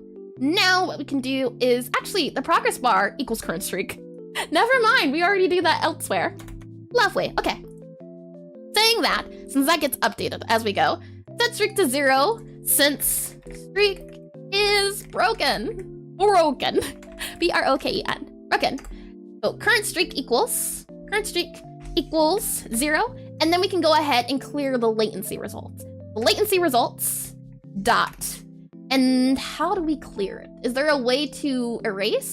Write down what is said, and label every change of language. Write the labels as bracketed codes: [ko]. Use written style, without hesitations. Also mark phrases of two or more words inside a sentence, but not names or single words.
[en] Now what we can do is, actually, the progress bar equals current streak. Never mind, we already do that elsewhere. Lovely, okay. Saying that, since that gets updated as we go, set streak to 0, since streak is broken. B-R-O-K-E-N, broken. So current streak equals 0, and then we can go ahead and clear the latency results. The latency results, dot. And how do we clear it? Is there a way to erase?